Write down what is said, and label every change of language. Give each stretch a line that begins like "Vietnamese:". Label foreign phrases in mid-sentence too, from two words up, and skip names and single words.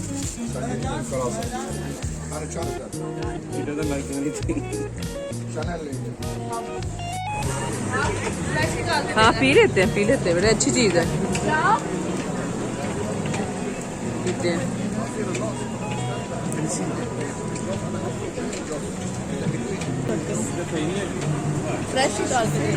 Turkish: Sen gitme, kalasın. Hani çarptı. Bir de merkezine gittim.
Hindi: चैनल लेंगे। हाँ पी लेते हैं बड़ी अच्छी चीज है। पीते हैं। फ्रेश डालते हैं।